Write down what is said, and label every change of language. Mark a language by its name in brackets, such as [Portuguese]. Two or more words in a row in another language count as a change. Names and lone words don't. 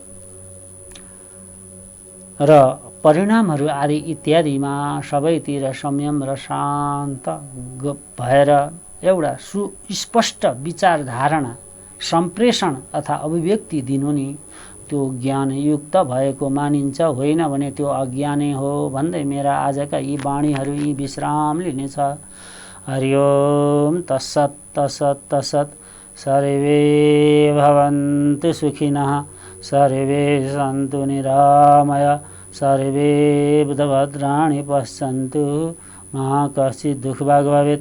[Nepali] र परिणामहरू आदि इत्यादिमा सबैतिर संयम र शान्त भएर एउटा सुस्पष्ट विचारधारणा सम्प्रेषण अथवा अभिव्यक्ति दिनु नि त्यो ज्ञानयुक्त भएको मानिन्छ, होइन भने त्यो अज्ञानै हो भन्दै मेरा आजका यी वाणीहरू यी विश्राम लिनेछ। [Sanskrit] हरि ओम तत्सत् तत्सत् तत्सत्। सर्वे भवन्तु सुखिनः, सर्वे सन्तु निरामय, सर्वे बुधभद्राणि पश्यन्तु, मा कश्चित् दुःखभाग् भवेत्।